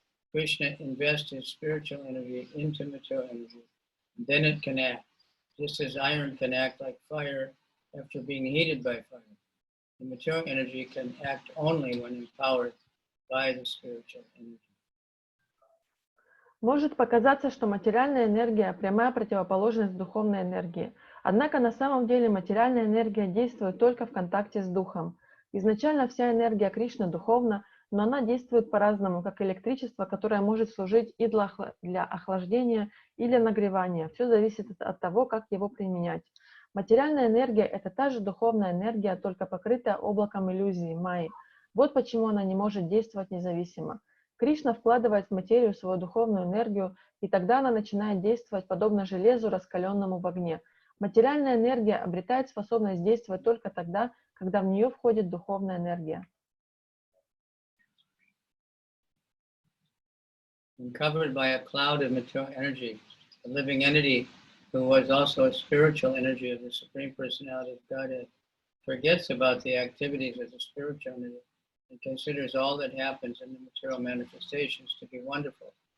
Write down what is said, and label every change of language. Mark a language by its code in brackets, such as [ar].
[en] Krishna invests his spiritual energy into material energy, and then it can act, just as iron can act like fire after being heated by fire. The material energy can act only when empowered by the spiritual energy. [ru] Может показаться, что материальная энергия – прямая противоположность духовной энергии. Однако на самом деле материальная энергия действует только в контакте с духом. Изначально вся энергия Кришны духовна, но она действует по-разному, как электричество, которое может служить и для охлаждения, и для нагревания. Все зависит от того, как его применять. Материальная энергия – это та же духовная энергия, только покрытая облаком иллюзии, майи. Вот почему она не может действовать независимо. Кришна вкладывает в материю свою духовную энергию, и тогда она начинает действовать подобно железу, раскаленному в огне. Материальная энергия обретает способность действовать только тогда, когда в нее входит духовная энергия. [en] When covered by a cloud of material energy, the living entity who was also a spiritual energy of the Supreme Personality of Godhead, forgets about the activities of the spiritual energy and considers all that happens in the material manifestations to be wonderful.